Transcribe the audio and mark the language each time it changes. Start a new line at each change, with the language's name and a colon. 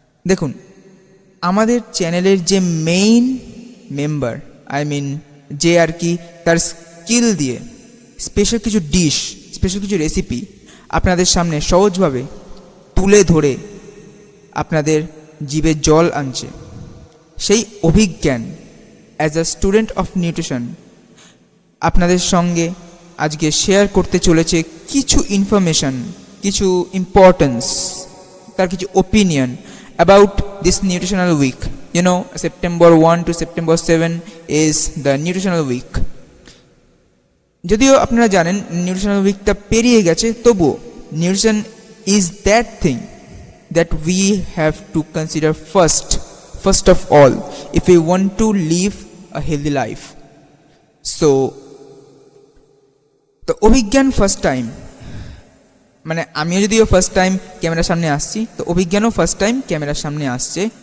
Bangla: দেখুন, আমাদের চ্যানেলের যে মেইন মেম্বার, যে আর কি তার স্কিল দিয়ে স্পেশাল কিছু ডিশ, স্পেশাল কিছু রেসিপি আপনাদের সামনে সহজভাবে তুলে ধরে আপনাদের জিভে জল আনছে, সেই অভিজ্ঞান
English: as a student of nutrition
Bangla: আপনাদের সঙ্গে আজকে শেয়ার করতে চলেছে কিছু ইনফরমেশন, কিছু ইম্পর্টেন্স, তার কিছু opinion
English: about this nutritional week. You know, September 1 to September 7 is the nutritional week.
Bangla: যদিও আপনারা জানেন নিউট্রিশনাল উইকটা পেরিয়ে গেছে, তবুও
English: Nutrition is that thing that we have to consider first of all if you want to live a healthy life.
Bangla: So তো অভিজ্ঞান first time, মানে আমিও যদিও ফার্স্ট টাইম ক্যামেরার সামনে আসছি, তো অভিজ্ঞানও ফার্স্ট টাইম ক্যামেরার সামনে আসছে।